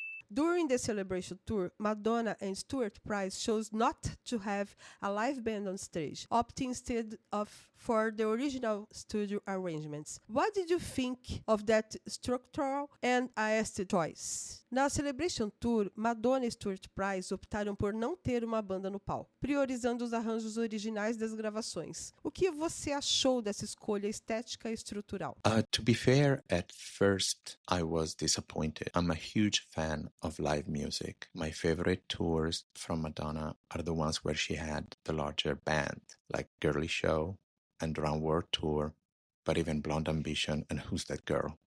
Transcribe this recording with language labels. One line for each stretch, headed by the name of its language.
English: During the celebration tour, Madonna and Stuart Price chose not to have a live band on stage, opting instead for the original studio arrangements. What did you think of that structural and aesthetic choice?
Portuguese: Na Celebration Tour, Madonna e Stuart Price optaram por não ter uma banda no palco, priorizando os arranjos originais das gravações. O que você achou dessa escolha estética e estrutural?
English: To be fair, at first I was disappointed. I'm a huge fan of live music. My favorite tours from Madonna are the ones where she had the larger band, like Girly Show and Round World Tour, but even Blonde Ambition and Who's That Girl.